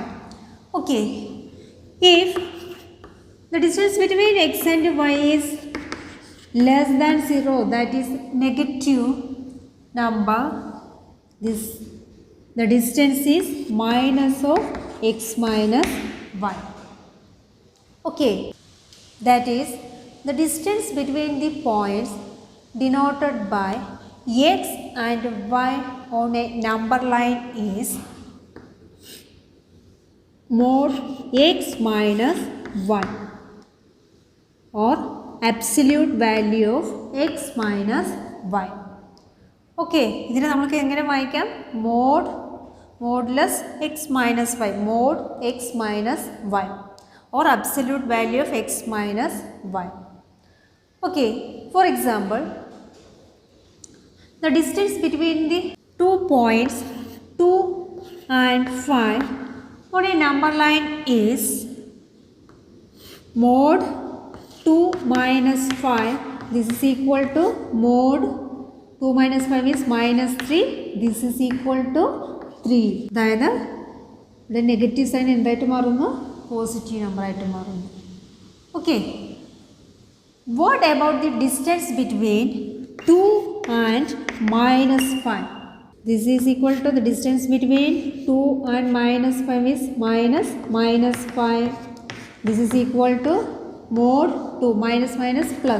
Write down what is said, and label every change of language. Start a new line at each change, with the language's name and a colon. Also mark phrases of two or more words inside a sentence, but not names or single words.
English: Okay, if the distance between x and y is less than 0, that is negative number, the distance is minus of x minus y. Okay, that is, the distance between the points denoted by x and y on a number line is mod x minus y, or absolute value of x minus y.
Malayalam: Okay, ഇതിനെ നമുക്ക് എങ്ങനെ വായിക്കാം?
English: modulus x minus y, mod x minus y, or absolute value of x minus y. Okay, for example, the distance between the 2 points 2 and 5 on a number line is mod 2 minus 5. This is equal to mod 2 minus 5 is minus 3. This is equal to 3.
Malayalam: അതായത് ഇവിടെ
English: negative sign
Malayalam: എന്തായിട്ട് മാറുന്നു?
English: positive number
Malayalam: ആയിട്ട് മാറുന്നു. ഓക്കെ,
English: What about the distance between 2 and minus 5? This is equal to, the distance between 2 and minus 5 is minus 5. This is equal to mod 2 minus plus.